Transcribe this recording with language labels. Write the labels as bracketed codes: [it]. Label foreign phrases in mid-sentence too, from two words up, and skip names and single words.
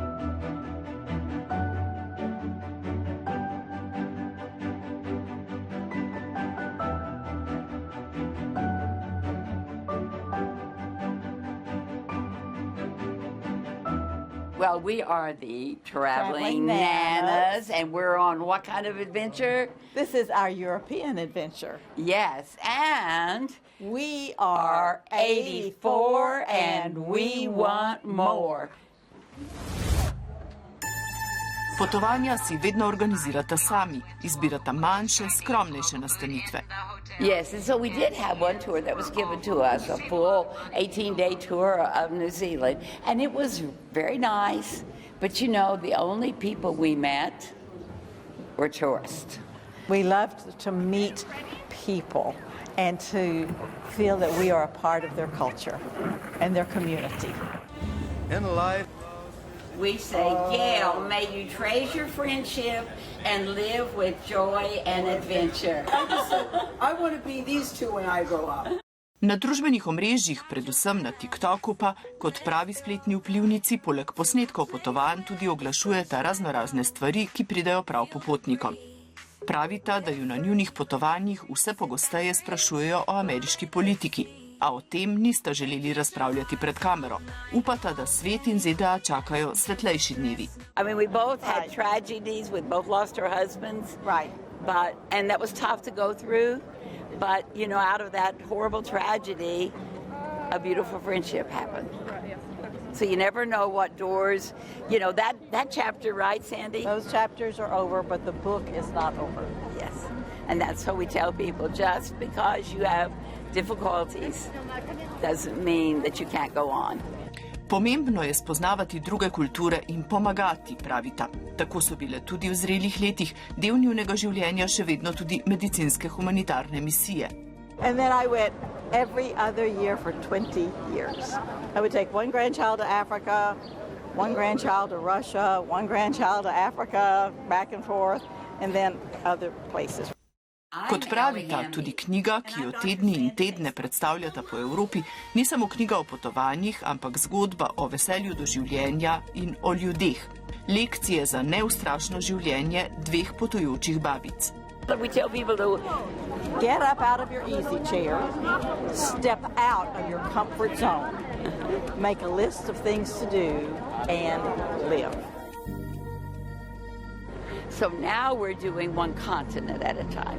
[en] Well, we are the Traveling Traveling Nanas, and we're on what kind of adventure? This is our European adventure. Yes, and We are 84 and we want more. [sl] Potovanja si vedno organizirata sami, izbirata manjše, skromnejše nastanitve. [en] yes, and so we did have one tour that was given to us, a full 18-day tour of New Zealand, and it was very nice. But you know, the only people we met were tourists. We loved to meet people and to feel that we are a part of their culture and their community. In life, We say, Gail, may you treasure friendship and live with joy and adventure. I want to be these two when I grow up. [sl] Na družbenih omrežjih, predvsem na TikToku pa, kot pravi spletni vplivnici, poleg posnetkov potovanj tudi oglašujeta raznorazne stvari, ki pridejo prav popotnikom. Pravita, da ju na njunih potovanjih vse pogosteje sprašujejo o ameriški politiki, a o tem nista želeli razpravljati pred kamero. Upata, da svet in ZDA čakajo svetlejši dnevi. [en] I mean, we both had Right. tragedies. We both lost our husbands. Right. And that was tough to go through. But, you know, out of that horrible tragedy, a beautiful friendship happened. So you never know what doors, you know, that chapter, right, Sandy? Those chapters are over, but the book is not over. Yes. And that's what we tell people. Just because you have difficulties doesn't mean that you can't go on. [sl] Pomembno je spoznavati druge kulture in pomagati, pravita. Tako so bile tudi v zrelih letih del njunega življenja še vedno tudi medicinske humanitarne misije. [en] And then I went every other year for 20 years. I would take one grandchild to Africa, one grandchild to Russia, one grandchild to Africa, back and forth, and then other places. [sl] Kot pravita, tudi knjiga, ki jo tedni in tedne predstavljata po Evropi, ni samo knjiga o potovanjih, ampak zgodba o veselju do življenja in o ljudeh. Lekcije za neustrašno življenje dveh potujočih babic. [en] We tell people to Get up out of your easy chair, step out of your comfort zone, make a list of things to do, and live. So now we're doing one continent at a time.